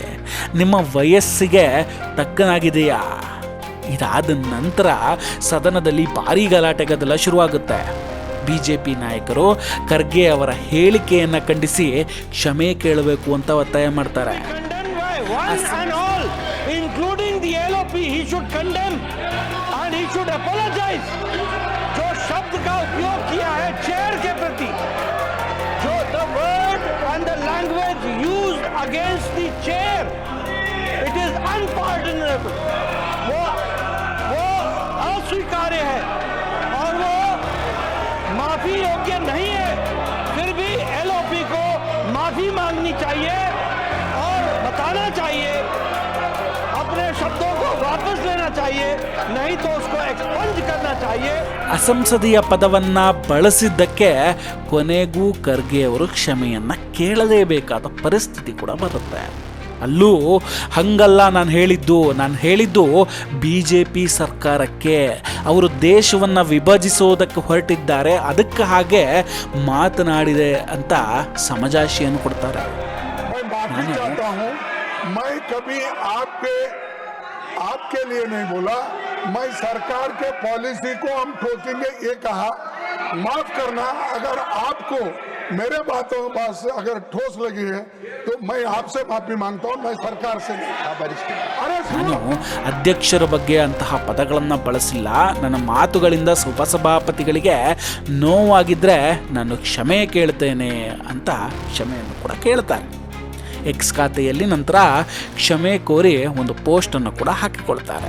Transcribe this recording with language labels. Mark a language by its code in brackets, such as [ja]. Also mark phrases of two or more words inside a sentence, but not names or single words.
[kn] ನಿಮ್ಮ ವಯಸ್ಸಿಗೆ ತಕ್ಕನಾಗಿದೆಯಾ? ಇದಾದ ನಂತರ ಸದನದಲ್ಲಿ ಭಾರೀ ಗಲಾಟೆ ಗದ್ದಲ ಶುರುವಾಗುತ್ತೆ. ಬಿಜೆಪಿ ನಾಯಕರು ಖರ್ಗೆ ಅವರ ಹೇಳಿಕೆಯನ್ನು ಖಂಡಿಸಿ ಕ್ಷಮೆ ಕೇಳಬೇಕು ಅಂತ ಒತ್ತಾಯ ಮಾಡ್ತಾರೆ. [en] including the LOP, he should condemn and he should apologize. [hi] जो शब्द का उपयोग किया है चेयर के प्रति, जो [en] the word and the language used against the chair, it is unpardonable. [hi] वो अस्वीकार्य है और वो माफी योग्य नहीं है. फिर भी एलओपी को माफी मांगनी चाहिए और बताना चाहिए, अपने शब्दों को वापस लेना चाहिए, नहीं तो उसको एक्सपंज करना चाहिए. [kn] ಅಸಂಸದೀಯ ಪದವನ್ನ ಬಳಸಿದ್ದಕ್ಕೆ ಕೊನೆಗೂ ಖರ್ಗೆ ಅವರು ಕ್ಷಮೆಯನ್ನ ಕೇಳಲೇಬೇಕಾದ ಪರಿಸ್ಥಿತಿ ಕೂಡ ಬರುತ್ತೆ. ಅಲ್ಲೂ ಹಂಗಲ್ಲ ನಾನು ಹೇಳಿದ್ದು BJP ಸರ್ಕಾರಕ್ಕೆ, ಅವರು ದೇಶವನ್ನು ವಿಭಜಿಸೋದಕ್ಕೆ ಹೊರಟಿದ್ದಾರೆ, ಅದಕ್ಕೆ ಹಾಗೆ ಮಾತನಾಡಿದೆ ಅಂತ ಸಮಜಾಶಿಯನ್ನು ಕೊಡ್ತಾರೆ. [hi] मैं कभी आपके लिए नहीं बोला, मैं सरकार के पॉलिसी को हम ठोकेंगे ये कहा. माफ करना, अगर आपको मेरे बातों से अगर ठोस लगी है तो मैं आपसे माफी मांगता हूँ, मैं सरकार से नहीं. [kn] ನಾನು ಅಧ್ಯಕ್ಷರ ಬಗ್ಗೆ ಅಂತಹ ಪದಗಳನ್ನು ಬಳಸಿಲ್ಲ. ನನ್ನ ಮಾತುಗಳಿಂದ ಉಪಸಭಾಪತಿಗಳಿಗೆ ನೋವಾಗಿದ್ರೆ ನಾನು ಕ್ಷಮೆ ಕೇಳ್ತೇನೆ ಅಂತ ಕ್ಷಮೆಯನ್ನು ಕೂಡ ಕೇಳ್ತಾರೆ. ಎಕ್ಸ್ ಖಾತೆಯಲ್ಲಿ ನಂತರ ಕ್ಷಮೆ ಕೋರಿ ಒಂದು ಪೋಸ್ಟನ್ನು ಕೂಡ ಹಾಕಿಕೊಳ್ತಾರೆ.